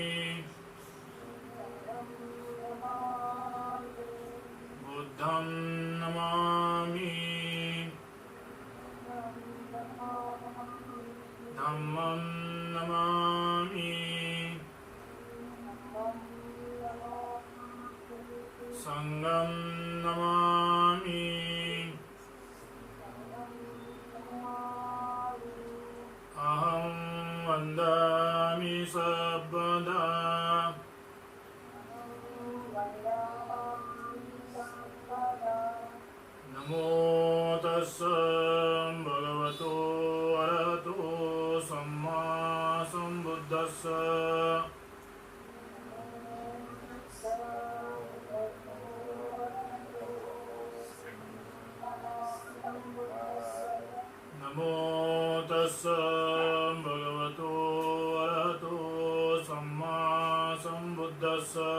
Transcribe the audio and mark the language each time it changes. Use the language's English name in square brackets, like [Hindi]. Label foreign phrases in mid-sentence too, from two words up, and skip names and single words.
[Pali] बुद्धं नमामि। धम्मं नमामि। संघं नमामि। अहं वन्दामि सर्वदा नमो तस्स भगवतो अरहतो सम्मा सम्बुद्धस्स। नमो तस्स भगवतो अरहतो सम्मा सम्बुद्धस्स।